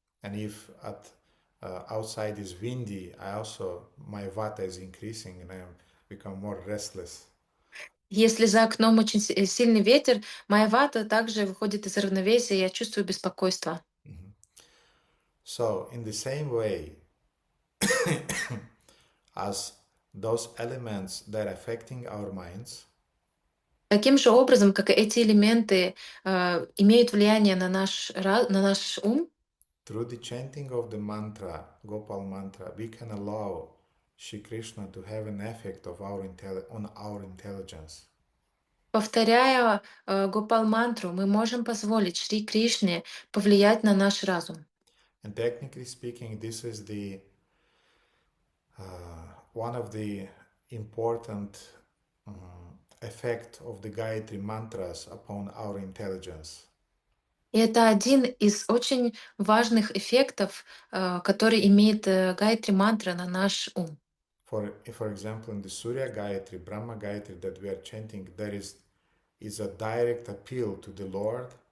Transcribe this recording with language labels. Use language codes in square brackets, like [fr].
[en] And if outside is windy, my vata is increasing and I become more restless. [ru] Если за окном очень сильный ветер, моя вата также выходит из равновесия, и я чувствую беспокойство. [en] So in the same way, as those elements that are affecting our minds, [ru] Таким же образом, как и эти элементы имеют влияние на наш ум, [en] through the chanting of the mantra, Gopal Mantra, we can allow Shri Krishna to have an effect on our intelligence. [ru] Повторяя Гопал мантру, мы можем позволить Шри Кришне повлиять на наш разум. [en] And technically speaking, this is the one of the important effect of the Gayatri mantras upon our intelligence. [ru] И это один из очень важных эффектов, который имеет Гайатри мантра на наш ум. [en] For example, in the Surya Gayatri, Brahma Gayatri that we are chanting, there is a direct appeal to the Lord.